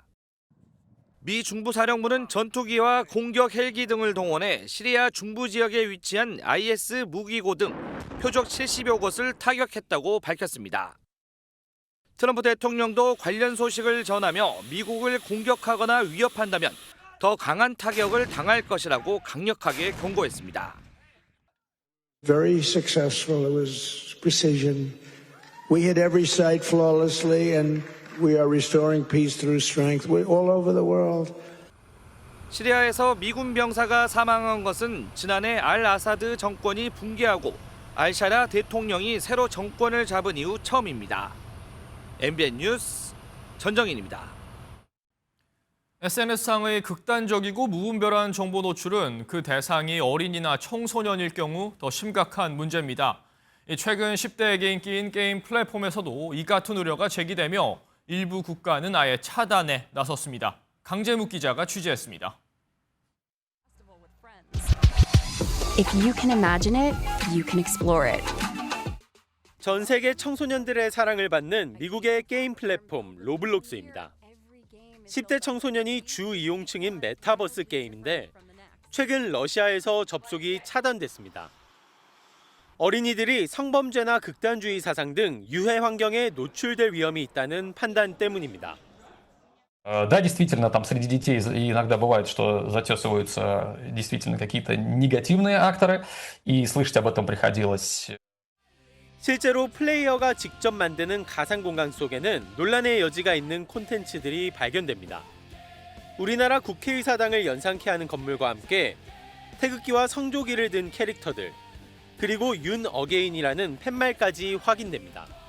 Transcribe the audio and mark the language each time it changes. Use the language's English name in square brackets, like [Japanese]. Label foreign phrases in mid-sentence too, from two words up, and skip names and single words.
[Korean] 미 중부사령부는 전투기와 공격 헬기 등을 동원해 시리아 중부 지역에 위치한 IS 무기고 등 표적 70여 곳을 타격했다고 밝혔습니다. 트럼프 대통령도 관련 소식을 전하며 미국을 공격하거나 위협한다면 더 강한 타격을 당할 것이라고 강력하게 경고했습니다. [English] Very successful. It was precision. We hit every site flawlessly and we are restoring peace through strength. We're all over the world. [Korean] 시리아에서 미군 병사가 사망한 것은 지난해 알 아사드 정권이 붕괴하고 알샤라 대통령이 새로 정권을 잡은 이후 처음입니다. MBN 뉴스 전정인입니다. SNS상의 극단적이고 무분별한 정보 노출은 그 대상이 어린이나 청소년일 경우 더 심각한 문제입니다. 최근 10대 개인기인 게임 플랫폼에서도 이 같은 우려가 제기되며 일부 국가는 아예 차단에 나섰습니다. 강재묵 기자가 취재했습니다. [English] If you can imagine it, you can explore it. [Korean] 전 세계 청소년들의 사랑을 받는 미국의 게임 플랫폼 로블록스입니다. 10대 청소년이 주 이용층인 메타버스 게임인데 최근 러시아에서 접속이 차단됐습니다. 어린이들이 성범죄나 극단주의 사상 등 유해 환경에 노출될 위험이 있다는 판단 때문입니다. [Russian] Да, действительно, там среди детей иногда бывает, что затесываются действительно какие-то негативные акторы, и слышать об этом приходилось. [Korean] 실제로 플레이어가 직접 만드는 가상 공간 속에는 논란의 여지가 있는 콘텐츠들이 발견됩니다. 우리나라 국회의사당을 연상케 하는 건물과 함께 태극기와 성조기를 든 캐릭터들, 그리고 윤 어게인이라는 팻말까지 확인됩니다.